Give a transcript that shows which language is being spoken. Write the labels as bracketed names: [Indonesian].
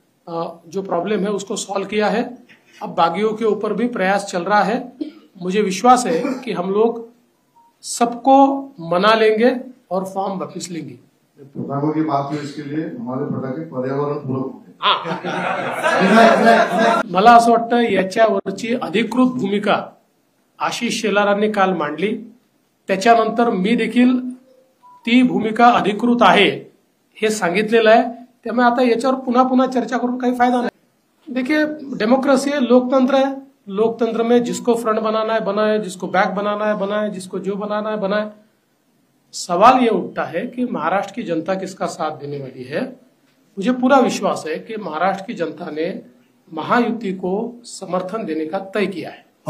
[Hindi] जो प्रॉब्लम है उसको सॉल्व किया है। अब बागियों के ऊपर भी प्रयास चल रहा है। मुझे विश्वास है कि हम लोग सबको मना लेंगे और फॉर्म वापिस लेंगे। पटाखों की बात हुई, इसके लिए हमारे पटाखे पर्यावरण पूरक होते। [Marathi] मला असं वाटतं याच्यावरची अधिकृत भूमिका आशिष शेलारांनी काल मांडली, त्याच्यानंतर मी देखील ती भूमिका अधिकृत आहे हे सांगितलेलं आहे। त्यामुळे आता याच्यावर पुन्हा पुन्हा चर्चा करून काही फायदा नहीं। [Hindi] देखिए, डेमोक्रेसी है, लोकतंत्र है। लोकतंत्र में जिसको फ्रंट बनाना है बनाए, जिसको बैक बनाना है बनाए, जिसको जो बनाना है बनाए। सवाल ये उठता है कि महाराष्ट्र की जनता किसका साथ देने वाली है। मुझे पूरा विश्वास है कि महाराष्ट्र की जनता ने महायुति को समर्थन देने का तय किया है।